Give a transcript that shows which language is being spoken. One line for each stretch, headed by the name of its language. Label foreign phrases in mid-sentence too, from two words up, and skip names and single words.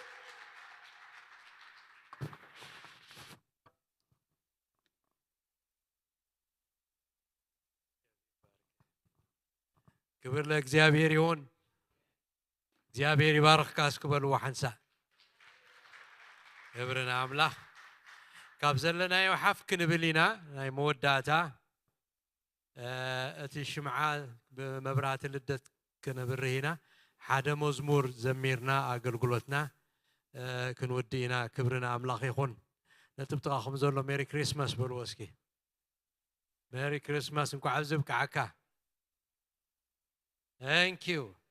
Amharic: ክብር ለእግዚአብሔር ይሁን። እግዚአብሔር ይባርክ
Tigrinya: ካስክበሉ ወሐንሳ ክብርና አምላክ ካብ ዘለናዮ ሓፍ ክንብል ኢና ናይ መወዳእታ እቲ ሽምዓ ብመብራህቲ ልደት ክንብርህ ኢና ሓደ መዝሙር ዘሚርና ኣገልግሎትና ክንወዲ ኢና። ክብርና ኣምላኽ ይኹን። ነቲ ብጥቓኹም ዘሎ
English: Merry Christmas
Tigrinya: በልዎ እስኪ።
English: Merry Christmas
Tigrinya: እንኳዕ ኣብ ዝብቅዓካ።
English: Thank you.